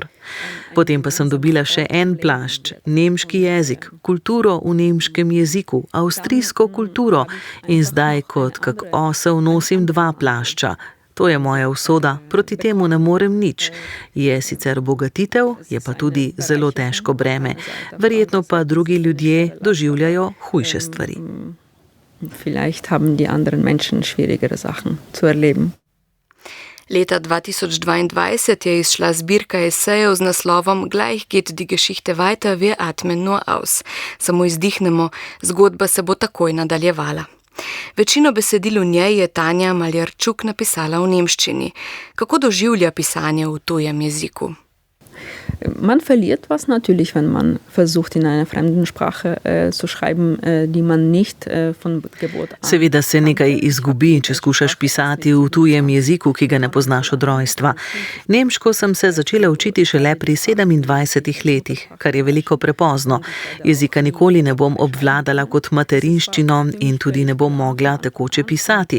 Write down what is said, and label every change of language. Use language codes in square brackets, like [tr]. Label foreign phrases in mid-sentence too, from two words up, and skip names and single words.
[sl] Potem pa sem dobila še en plašč, nemški jezik, kulturo v nemškem jeziku, avstrijsko kulturo in zdaj kot kak osel nosim 2 plašča. To je moja usoda, proti temu ne morem nič. Je sicer obogatitev, je pa tudi zelo težko breme. Verjetno pa drugi ljudje doživljajo hujše stvari. [de] Vielleicht haben die anderen Menschen schwierigere Sachen zu erleben. [sl] Leta 2022 je izšla zbirka esejev z naslovom Gleich geht die Geschichte weiter, wir atmen nur aus. Samo izdihnemo, zgodba se bo takoj nadaljevala. Večino besedil v njej je Tanja Maljarčuk napisala v nemščini. Kako doživlja pisanje v tujem jeziku? [de] Man verliert was natürlich, wenn man versucht, in einer fremden Sprache zu schreiben, die man nicht von Geburt an. [sl] Seveda se nekaj izgubi, če skušaš pisati v tujem jeziku, ki ga ne poznaš od rojstva. Nemško sem se začela učiti šele pri 27 letih, kar je veliko prepozno. Jezika nikoli ne bom obvladala kot materinščino in tudi ne bom mogla tekoče pisati.